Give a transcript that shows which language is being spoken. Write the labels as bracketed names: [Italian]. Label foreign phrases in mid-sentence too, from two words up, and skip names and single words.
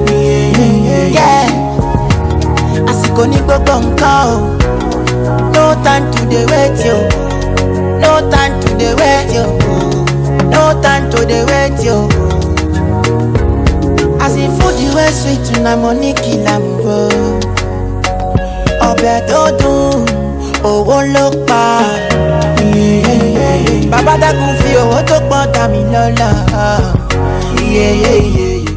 [Yoruba] Yeah. Asiko ni gbogbo nkan oh. [Nigerian Pidgin] No time to dey wait yo. No time to dey wait yo. No time to dey wait yo. As if food you were sweet, na money kill am. [Yoruba] ọbẹ̀ tó dùn owó ló pa. Bàbá dákun fi owó tó pọ̀ dá mi lọ́lá.